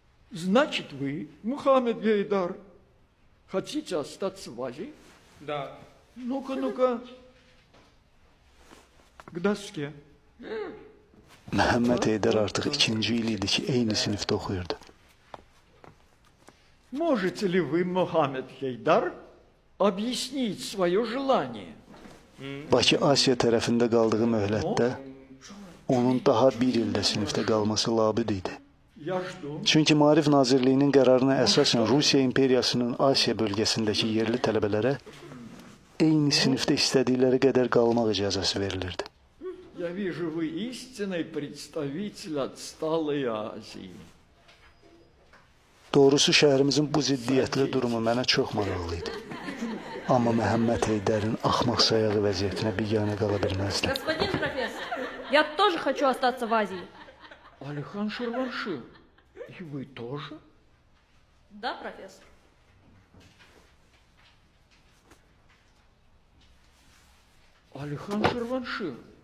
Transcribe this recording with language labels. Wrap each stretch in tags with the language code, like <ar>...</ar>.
<ru>Значит, вы, Мухаммед Гейдар, хотите остаться в Азии? Да. Ну-ка, к dosке.</ru> <az>Məhəmməd Heydər artıq 2-ci il idi ki, eyni sinifdə oxuyurdu.</az> <ru>Можете ли вы, Мухаммед Гейдар, объяснить свое желание?</ru> <az>Bakı Asiya tərəfində qaldığı möhlətdə onun daha bir ildə sinifdə qalması labüd idi.</az> <ru>Я жду.</ru> <az>Çünki Maarif Nazirliyinin qərarına əsasən Rusiya imperiyasının Asiya bölgəsindəki yerli tələbələrə eyni sinifdə istədikləri qədər qalmaq icazəsi verilirdi.</az> <ru>Я вижу, вы истинный представитель отсталой Азии.</ru> <az>Doğrusu şəhərimizin bu ziddiyyətli durumu mənə çox maraqlı idi. Amma Məhəmməd Heydərin axmaq sayağı vəziyyətinə biganə qala bilməzdim.</az> <ru>Господин профессор, я тоже хочу остаться в Азии. Алихан Ширванши, и вы тоже? Да, профессор. Алихан Ширванши.</ru>